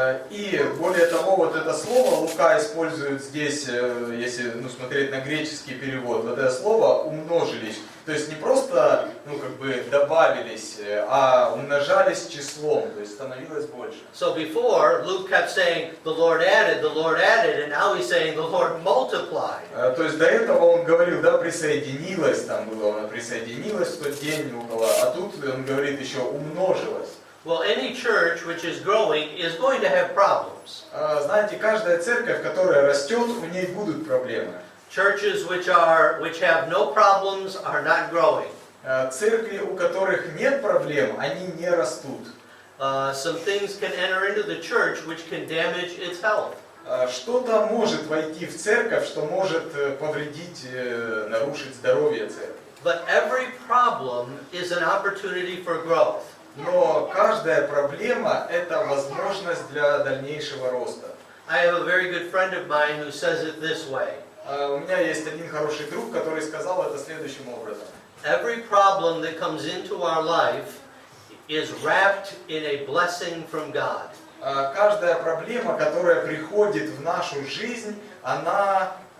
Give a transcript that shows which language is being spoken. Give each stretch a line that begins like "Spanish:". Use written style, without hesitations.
Russian: И более того, вот это слово Лука использует здесь, если смотреть на греческий перевод, вот это слово умножились. То есть не просто добавились, а умножались числом, то есть становилось больше.
English: So before, Luke kept saying, the Lord added, and now he's saying, the Lord multiplied.
Russian: То есть до этого он говорил, присоединилось, там было, она присоединилась в тот день около, а тут он говорит еще умножилось.
English: Well, any church which is growing is going to have problems.
Russian: Знаете, каждая церковь, которая растет, у ней будут проблемы.
English: Churches which have no problems are not growing.
Russian: Церкви, у которых нет проблем, они не растут.
English: Some things can enter into the church which can damage its health.
Russian: Что-то может войти в церковь, что может повредить, нарушить здоровье церкви.
English: But every problem is an opportunity for growth.
Russian: Но каждая проблема – это возможность для дальнейшего роста.
English: I have a very good friend of mine who says it this way.
Russian: У меня есть один хороший друг, который сказал это следующим образом.
English: Every problem that comes into our life is wrapped in a blessing from God.
Russian: Каждая проблема, которая приходит в нашу жизнь, она